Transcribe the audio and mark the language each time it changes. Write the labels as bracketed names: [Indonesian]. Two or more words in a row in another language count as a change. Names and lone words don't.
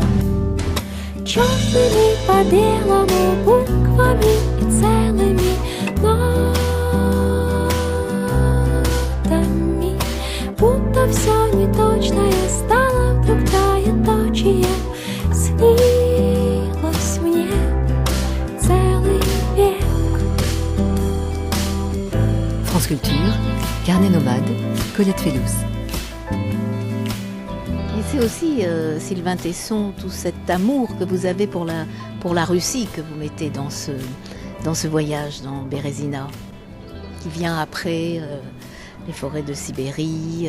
[Russian] Черными по белому буквами и целыми нотами. Будто все неточное стало вдруг троеточием. Снилось мне целый век. [French] France Culture, Carnet nomade, Colette Fellous. Et c'est aussi, Sylvain Tesson, tout cet amour que vous avez pour la Russie que vous mettez dans ce voyage, dans Bérésina, qui vient après les forêts de Sibérie.